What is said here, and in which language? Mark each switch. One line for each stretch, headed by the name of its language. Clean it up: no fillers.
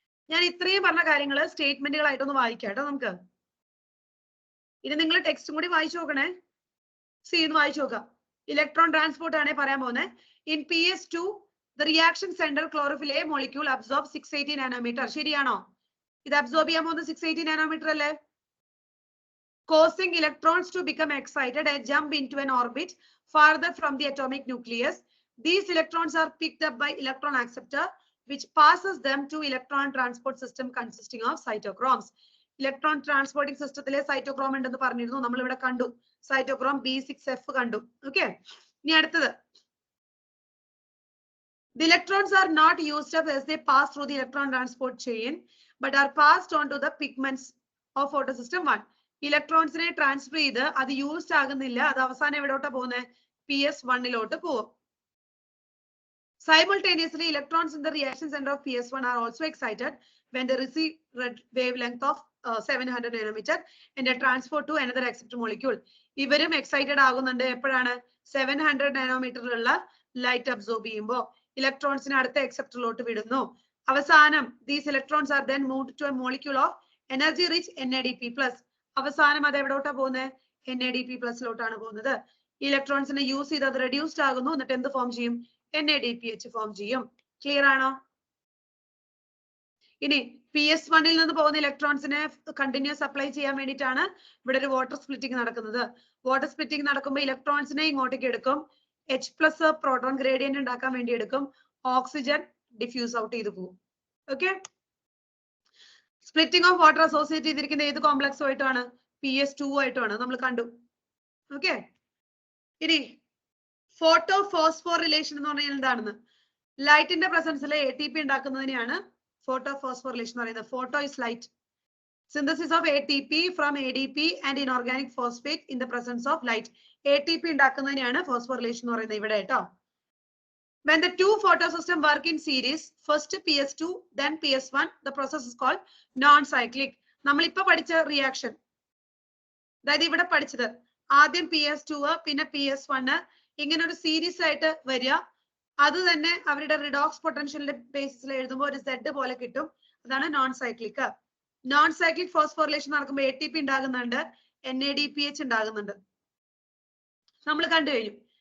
Malayalam: ഞാൻ ഇത്രയും പറഞ്ഞ കാര്യങ്ങൾ സ്റ്റേറ്റ്മെന്റുകളായിട്ടൊന്ന് വായിക്കാം കേട്ടോ നമുക്ക്. ഇനി നിങ്ങൾ ടെക്സ്റ്റും കൂടി വായിച്ചു നോക്കണേ. ഒന്ന് വായിച്ചു നോക്കാം. ഇലക്ട്രോൺ ട്രാൻസ്പോർട്ട് ആണ് പറയാൻ പോകുന്നത്.
English: In PS2 the reaction center chlorophyll A molecule absorbs 680 nanometer.
Malayalam: ശരിയാണോ? ഇത് അബ്സോർബ് ചെയ്യാൻ പോകുന്നത് 680 nanometer അല്ലേ?
English: Causing electrons to become excited and jump into an orbit farther from the atomic nucleus. These electrons are picked up by electron acceptor, which passes them to electron transport system consisting of cytochromes.
Malayalam: Electron transporting system cytochrome ഉണ്ടെന്ന് പറഞ്ഞിരുന്നു. നമ്മൾ ഇവിടെ കണ്ടു cytochrome B6F കണ്ടു. Okay. ഇനി അടുത്തത്.
English: The electrons are not used up as they pass through the electron transport chain, but are passed on to the pigments of photosystem 1.
Malayalam: ഇലക്ട്രോൺസിനെ transfer ചെയ്ത് അത് യൂസ്ഡ് ആകുന്നില്ല. അത് അവസാനം എവിടോട്ടാ പോകുന്നത്? PS1 പോകും.
English: Simultaneously, electrons in the reaction center of PS1 are also excited when they receive wavelength of 700 nanometer and are transferred to another acceptor molecule.
Malayalam: ഇവരും excited ആകുന്നുണ്ട്. എപ്പോഴാണ്? 700 നാനോമീറ്ററിലുള്ള ലൈറ്റ് അബ്സോർബ് ചെയ്യുമ്പോൾ ഇലക്ട്രോൺസിനെ അടുത്ത എക്സെപ്റ്ററിലോട്ട് വിടുന്നു. അവസാനം
English: these electrons are then moved to a molecule of energy rich NADP+.
Malayalam: അവസാനം അത് എവിടോട്ടാ പോകുന്നത്? NADP+ ലോട്ടാണ് പോകുന്നത്. ഇലക്ട്രോൺസിനെ യൂസ് ചെയ്ത് അത് റെഡ്യൂസ്ഡ് ആകുന്നു. എന്നിട്ട് എന്ത് ഫോം ചെയ്യും? NADPH ഫോം ചെയ്യും. ക്ലിയർ ആണോ? ഇനി PS1 നിന്ന് പോകുന്ന ഇലക്ട്രോൺസിനെ കണ്ടിന്യൂസ് സപ്ലൈ ചെയ്യാൻ വേണ്ടിയിട്ടാണ് ഇവിടെ ഒരു വാട്ടർ സ്പ്ലിറ്റിംഗ് നടക്കുന്നത്. വാട്ടർ സ്പ്ലിറ്റിംഗ് നടക്കുമ്പോൾ ഇലക്ട്രോൺസിനെ ഇങ്ങോട്ടേക്ക് എടുക്കും. H+ പ്രോട്ടോൺ ഗ്രേഡിയന്റ് ഉണ്ടാക്കാൻ വേണ്ടി എടുക്കും. ഓക്സിജൻ ഡിഫ്യൂസ് ഔട്ട് ചെയ്ത് പോകും. Okay. Splitting of water associate ചെയ്തിരിക്കുന്ന ഏത് കോംപ്ലക്സ് ആയിട്ടാണ്? PS2 ആയിട്ടാണ് നമ്മൾ കണ്ടു. ഓക്കെ. ഇനി ഫോട്ടോ ഫോസ്ഫോർ റിലേഷൻ എന്ന് പറഞ്ഞാൽ എന്താണെന്ന്? ലൈറ്റിന്റെ പ്രസൻസിൽ ATP ഉണ്ടാക്കുന്നതിനെയാണ് ഫോട്ടോ ഫോസ്ഫോർ റിലേഷൻ എന്ന് പറയുന്നത്.
English: Photo is light. Synthesis of ATP from ADP and inorganic phosphate in the presence of light.
Malayalam: ATP ഉണ്ടാക്കുന്നതിനെയാണ് phosphorylation എന്ന് പറയുന്നത് ഇവിടെ കേട്ടോ.
English: When the two photosystem work in series, first PS2 then PS1, the process is called non-cyclic.
Malayalam: നമ്മൾ ഇപ്പൊ പഠിച്ച reaction, അതായത് ഇവിടെ പഠിച്ചത് ആദ്യം PS2 പിന്നെ PS1 ഇങ്ങനെ ഒരു സീരീസ് ആയിട്ട് വരിക. അത് തന്നെ അവരുടെ റിഡോക്സ് പൊട്ടൻഷ്യലിന്റെ ബേസിസിൽ എഴുതുമ്പോൾ ഒരു Z പോലെ കിട്ടും. അതാണ് non cyclic. Non cyclic phosphorylation നടക്കുമ്പോൾ ATP ഉണ്ടാകുന്നുണ്ട്, NADPH ഉണ്ടാകുന്നുണ്ട്. നമ്മൾ കണ്ടു കഴിഞ്ഞു.